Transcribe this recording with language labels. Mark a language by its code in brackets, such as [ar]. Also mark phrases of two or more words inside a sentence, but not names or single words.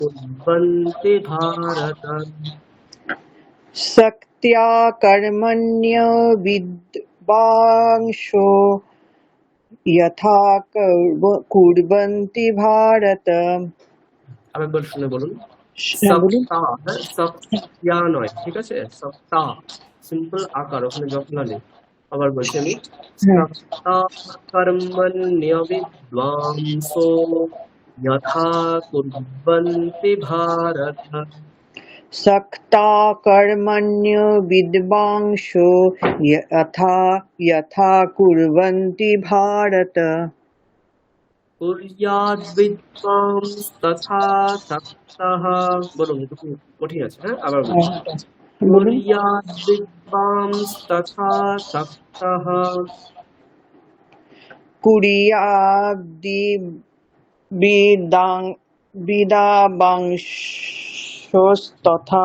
[sa] कुर्वन्ति भारत। शक्त्या कर्मण्य विद्वांसो यथा कुर्वन्ति भारत। [bn] আরেকবার শুনে বলুন। হ্যাঁ বলুন। সপ্তা, হ্যাঁ সপ্তিয়া নয়, ঠিক আছে, সপ্তা সিম্পল আকার, ওখানে জফলা নেই। আবার বলছি আমি, হ্যাঁ। [sa] সপ্তা কর্মণ্য বিদ্বাংসো যথা কুর্বন্তি ভারত। सक्ता कर्मण्य विद्वांसो यथा यथा कुर्वन्ति भारत। কুর্যাৎ বিদ্বাংস্তথা সক্তঃ। [bn] বলুন, একটু কঠিন আছে, হ্যাঁ আবার বলছি। বলুন। [sa] কুর্যাৎ বিদ্বাংস্তথা সক্তঃ। কুর্যাদ্দি বিদ্বাংসস্তথা